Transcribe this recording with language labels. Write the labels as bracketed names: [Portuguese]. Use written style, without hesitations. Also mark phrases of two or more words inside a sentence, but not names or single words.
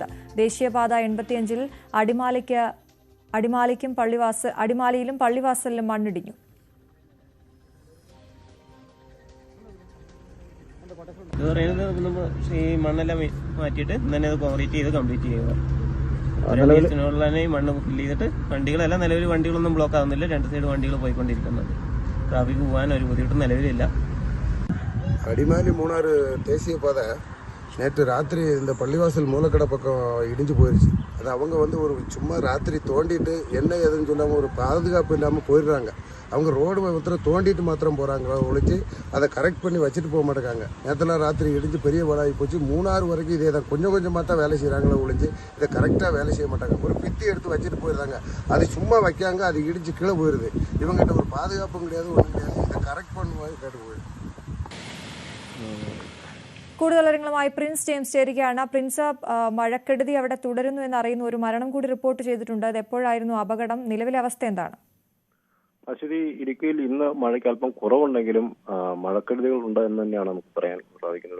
[Malayalam] ദേശീയപാത 85-ൽ അടിമാലിയിലും പള്ളിവാസലിലും മണ്ണിടിഞ്ഞു. ഇത് പറയുന്നത് ഈ മണ്ണെല്ലാം മാറ്റിയിട്ട് തന്നെ അത് കോൺക്രീറ്റ് ചെയ്ത് കംപ്ലീറ്റ് ചെയ്യുക. ഈ മണ്ണ് ഫില്ല് ചെയ്തിട്ട് വണ്ടികളെല്ലാം നിലവിൽ വണ്ടികളൊന്നും ബ്ലോക്ക് ആവുന്നില്ല. 2 സൈഡ് വണ്ടികൾ പോയിക്കൊണ്ടിരിക്കുന്നത്. ട്രാഫിക് പോകാൻ ഒരു ബുദ്ധിമുട്ടും നിലവിലില്ല. [Tamil] அடிமாலி மூணாறு தேசிய பாதை நேற்று ராத்திரி இந்த பள்ளிவாசல் மூலக்கடை பக்கம் இடிஞ்சு போயிடுச்சு. அது அவங்க ஒரு சும்மா ராத்திரி தோண்டிட்டு என்ன ஏதுன்னு சொல்லாமல் ஒரு பாதுகாப்பு இல்லாமல் போயிடுறாங்க. அவங்க ரோடு மாத்திரம் தோண்டிட்டு மாத்திரம் போகிறாங்க ஒழிச்சு அதை கரெக்ட் பண்ணி வச்சுட்டு போக மாட்டேங்காங்க. நேற்றுலாம் ராத்திரி இடிஞ்சு பெரிய பாடாகி போச்சு. 3 வரைக்கும் இதே தான் கொஞ்சம் கொஞ்சமாக தான் வேலை செய்கிறாங்களே ஒழிஞ்சு இதை கரெக்டாக வேலை செய்ய மாட்டாங்க. ஒரு பித்தி எடுத்து வச்சுட்டு போயிடுறாங்க. அது சும்மா வைக்காங்க, அது இடிஞ்சு கீழே போயிடுது. இவங்ககிட்ட ஒரு பாதுகாப்பும் கிடையாது, ஒன்றும் கிடையாது. இதை கரெக்ட் பண்ணுவாங்க கேட்டு போயிடுது. [Malayalam] കൂടുതൽ വിവരങ്ങളുമായി പ്രിൻസ് ജെയിംസ് ചേരുകയാണ്. പ്രിൻസ്, മഴക്കെടുതി അവിടെ തുടരുന്നു എന്നറിയുന്നു. ഒരു മരണം കൂടി റിപ്പോർട്ട് ചെയ്തിട്ടുണ്ട്. അത് എപ്പോഴായിരുന്നു അപകടം? നിലവിലെ അവസ്ഥ എന്താണ്? അശ്വതി, ഇടുക്കിയിൽ ഇന്ന് മഴയ്ക്ക് അല്പം കുറവുണ്ടെങ്കിലും മഴക്കെടുതികൾ ഉണ്ട് എന്ന് തന്നെയാണ് നമുക്ക് പറയാൻ സാധിക്കുന്നത്.